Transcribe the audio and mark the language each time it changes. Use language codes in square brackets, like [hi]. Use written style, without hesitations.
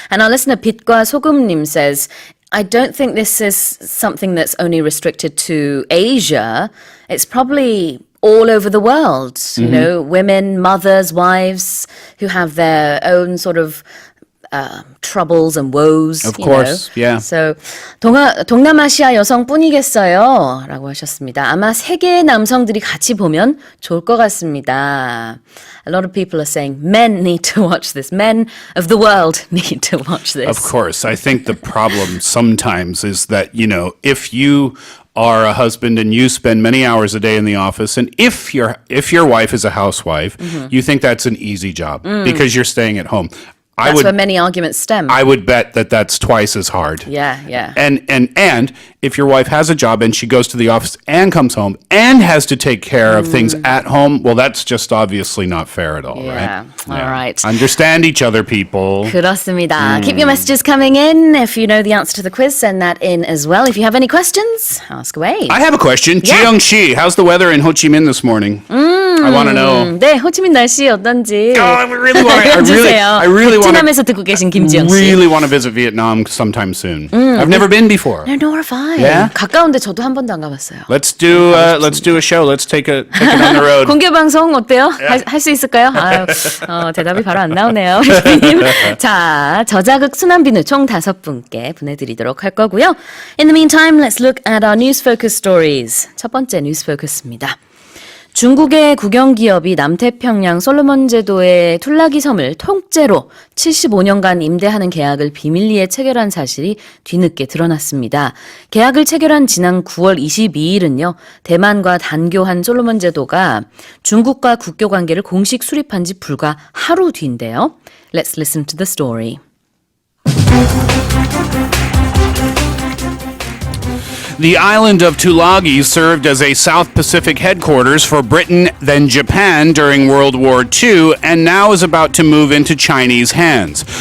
[en] And our listener 빛과 소금님 says, I don't think this is something that's only restricted to Asia. It's probably all over the world. Women, mothers, wives who have their own sort of troubles and woes. Of course, yeah. [ko] So 동남아시아 여성뿐이겠어요? 라고 하셨습니다. 아마 세계의 남성들이 같이 보면 좋을 것 같습니다. [en] A lot of people are saying men need to watch this. Men of the world need to watch this. Of course. I think the problem sometimes is that, if you are a husband and you spend many hours a day in the office, and if your wife is a housewife, you think that's an easy job because you're staying at home. That's where many arguments stem. I would bet that that's twice as hard. Yeah. And if your wife has a job and she goes to the office and comes home and has to take care of things at home, well, that's just obviously not fair at all, right? All right. Understand each other, people. [ko] 그렇습니다. [en] Keep your messages coming in. If you know the answer to the quiz, send that in as well. If you have any questions, ask away. I have a question. Jiyoung Shi, how's the weather in Ho Chi Minh this morning? I want to know. [ko] 네, 호치민 날씨 어떤지. [en] I really want to. [ko] 베트남에서 듣고 계신 김지영 씨. [en] Really want to visit Vietnam sometime soon. I've never been before. No, nor have I. Yeah? [ko] 가까운데 저도 한 번도 안 가봤어요. [en] Let's do a show. Let's take it on the road. [ko] 공개 방송 어때요? 할 수 있을까요? 대답이 바로 안 나오네요. 자, 저자극 순환비누 총 5분께 보내드리도록 할 거고요. [en] In the meantime, let's look at our news focus stories. [ko] 첫 번째 뉴스 포커스입니다. 중국의 국영기업이 남태평양 솔로몬 제도의 툴라기 섬을 통째로 75년간 임대하는 계약을 비밀리에 체결한 사실이 뒤늦게 드러났습니다. 계약을 체결한 지난 9월 22일은요. 대만과 단교한 솔로몬 제도가 중국과 국교 관계를 공식 수립한 지 불과 하루 뒤인데요. [en] Let's listen to the story. The island of Tulagi served as a South Pacific headquarters for Britain, then Japan during World War II, and now is about to move into Chinese hands.